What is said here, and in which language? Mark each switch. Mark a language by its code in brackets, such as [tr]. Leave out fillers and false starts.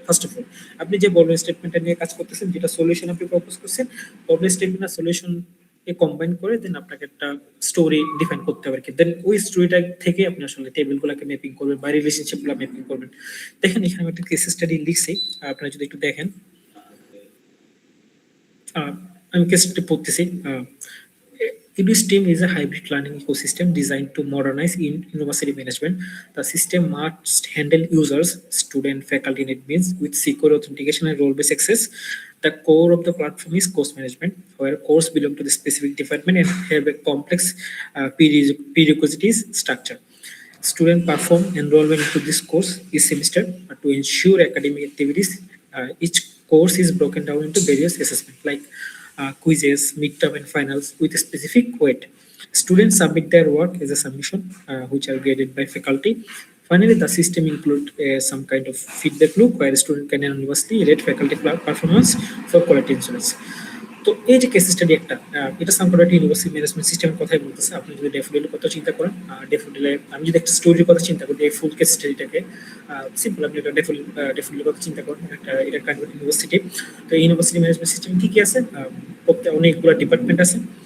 [bn] First of all আপনি যে problem স্টেটমেন্টটা নিয়ে কাজ করতেছেন, যেটা সলিউশন আপনি প্রপোজ করছেন, প্রবলেম স্টেটমেন্ট আর সলিউশন কম্বাইন করে দেন আপনাকে একটা স্টোরি ডিফাইন করতে হবে কি। দেন ওই স্টোরিটা থেকে আপনি আসলে টেবিলগুলোকে ম্যাপিং করবেন বা রিলেশনশিপগুলো ম্যাপিং করবেন। দেখেন এখানে আমি একটা কেস স্টাডি লিখছি, আপনারা যদি একটু দেখেন। আমি কেস স্টাডি পড়তেছি। [en] EduSTEAM is a hybrid learning ecosystem designed to modernize university management. The system must handle users, student, faculty, and admins with secure authentication and role-based access. The core of the platform is course management, where courses belong to the specific department and have a complex prerequisites structure. Students perform enrollment into this course each semester to ensure academic activities. Each course is broken down into various assessments like quizzes, midterm, and finals with a specific weight. Students submit their work as a submission, which are graded by faculty. Finally, the system includes some kind of feedback loop where student can anonymously rate faculty performance for quality assurance. [bn] তো এই যে case study একটা, এটা somehow একটা university management সিস্টেমের কথাই বলতেছে। আপনি যদি ডেফোডিলের কথা চিন্তা করেন, ডেফোডিলে আমি যদি একটা স্টোরির কথা চিন্তা করি, এই ফুল কেস স্টাডিটাকে সিম্পল আপনি একটা ডেফোডিলের কথা চিন্তা করেন, এটা কাইন্ড অফ ইউনিভার্সিটি। তো ইউনিভার্সিটি ম্যানেজমেন্ট সিস্টেম ঠিকই আছে, অনেকগুলো ডিপার্টমেন্ট আছে।